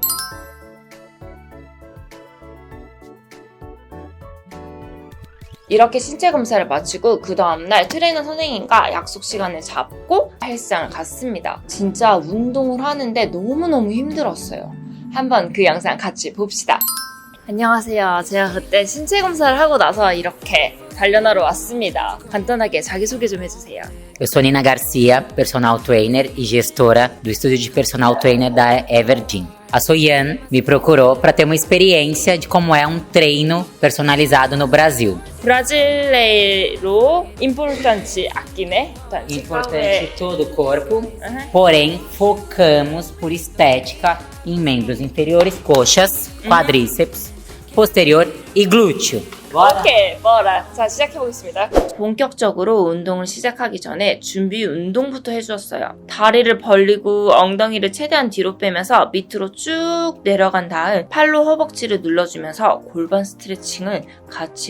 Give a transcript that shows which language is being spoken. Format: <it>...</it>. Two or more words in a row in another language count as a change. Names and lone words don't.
<ko>이렇게 신체 검사를 마치고 그 다음날 트레이너 선생님과 약속 시간을 잡고 헬스장을 갔습니다. 진짜 운동을 하는데 너무너무 힘들었어요. 한번 그 영상 같이 봅시다. 안녕하세요. 제가 그때 신체 검사를 하고 나서 이렇게 단련하러 왔습니다. 간단하게 자기소개 좀 해주세요.</ko> <pt>Eu sou Nina Garcia, personal trainer e gestora do estúdio de personal trainer da Evergym. A Soyan me procurou para ter uma experiência de como é um treino personalizado no Brasil. 브라질레로 importante aqui, né? Importante todo o corpo, porém focamos por estética em membros inferiores, coxas, quadríceps, posterior e glúteo.</pt> <ko>오케이, 뭐라. 자, 시작해보겠습니다. 본격적으로 운동을 시작하기 전에 준비 운동부터 해주었어요. 다리를 벌리고 엉덩이를 최대한 뒤로 빼면서 밑으로 쭉 내려간 다음 팔로 허벅지를 눌러주면서 골반 스트레칭을 같이 해주었어요.</ko>